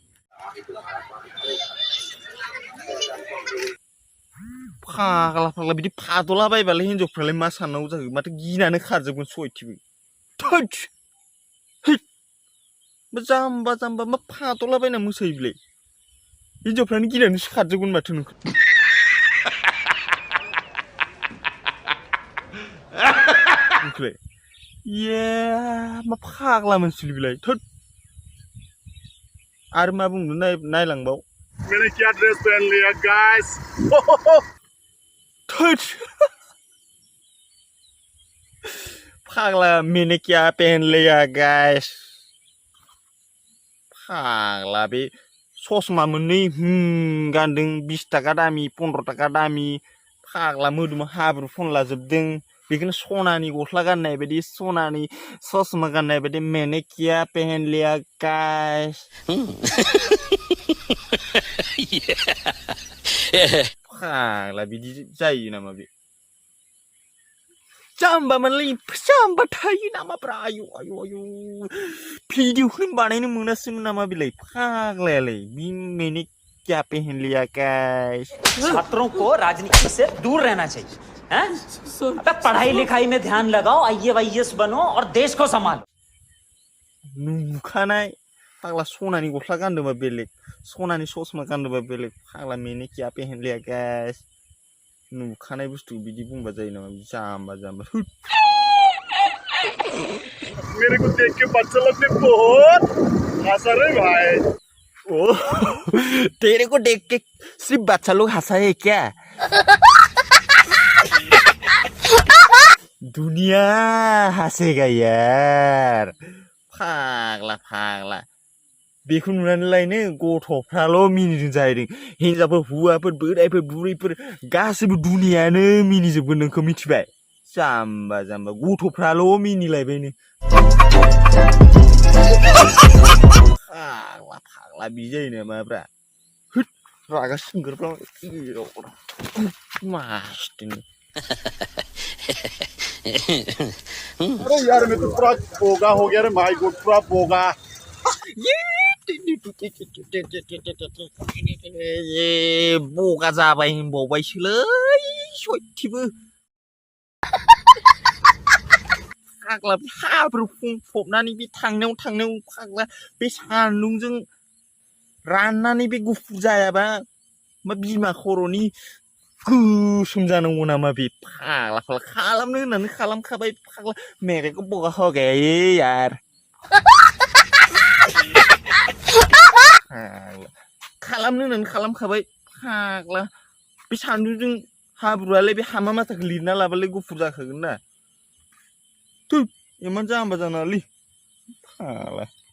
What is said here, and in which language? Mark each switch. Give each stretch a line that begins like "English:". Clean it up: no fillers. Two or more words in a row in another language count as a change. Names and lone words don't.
Bodo: फाग्ला बिदि फादलाबायबालाय हिनजावफ्रालाय मा साननांगौ जाखो माथो गिनानै खारजोबगोन सयथिबो थोद जाम्बा मा फादलाबायना मोसायो बिलाय हिनजावफ्रानो गिनानैसो खारजोबगोन माथो नोंखौ मा फाग्ला मोनसिल बिलाय थोद आरो मा बुंनो नायलांबाव
Hindi: मैंने क्या ड्रेस पहन लिया गाइस
Bodo: थोद फाग्ला
Hindi: मैंने क्या पहन लिया गाइस
Bodo: फाग्ला बे ससमा मोननै गानदों 20 थाखा दामि 15 थाखा दामि फाग्ला मोदोमाव हाब्रु फुनला जोबदों बेखौनो सनानि गस्ला गाननाय बायदि सनानि ससमा गाननाय बायदि
Hindi: मैंने क्या पहन लिया गाइस
Bodo: फाग्ला बिदि जायो नामा बे जाम्बा मानलाय जाम्बा थायो नामाब्रा आयु भिडिअखौनो बानायनो मोनासैमोन नामा बेलाय फाग्लायालाय
Hindi: मैंने क्या पहन लिया गाइस छात्रों को राजनीति से दूर रहना चाहिए हैं? अबे पढ़ाई लिखाई में ध्यान लगाओ IAS बनो और देश को संभालो
Bodo: नुखानाय फाग्ला सनानि गस्ला गानदोंबा बेलेग सनानि ससमा गानदोंबा बेलेग फाग्ला
Hindi: मैंने क्या पहन लिया गाइस
Bodo: नुखानाय बुस्थु बिदि बुंबा जायो नामा जाम्बा
Hindi: मेरे को देख के बच्चा लोग ने बहुत हंसा रे भाई ओ तेरे को देख के सिर्फ बच्चा लोग हंसा है क्या दुनिया हंसेगा यार
Bodo: फाग्ला बेखौ नुनानैलायनो गथ'फ्राल' मिनिदों जाहैदों हिनजावफोर हौवाफोर बोरायफोर बुरैफोर गासैबो दुनियानो मिनिजोबगोन नोंखौ मिथिबाय जाम्बा गथ'फ्राल' मिनिलायबायनो फाग्ला बिदि जायो नामाब्रा होद रागा सोंगोरफ्रा मासथिनि
Hindi: अरे यार मैं तो पूरा बोगा हो गया रे भाई को पूरा बोगा
Bodo: बोगा जाबाय होनबावबायसोलै सयथिबो फाग्ला हाब्रु फुंफबनानै बे थांनायाव फाग्ला बे सान्दुंजों राननानै बे गुफुर जायाबा मा बिमा खर'नि गोसोम जानांगौ नामा बे फाग्ला खालामनो होननानै खालामखाबाय फाग्ला
Hindi: मेरे को बोगा हो गया यार
Bodo: खालामनो होननानै खालामखाबाय फाग्ला बे सान्दुंजों हाब्रुआलाय बे हामा माथाखौ लिरना लाबालाय गुफुर जाखागोन ना थु इमान जाम्बा जानाङालै फाग्ला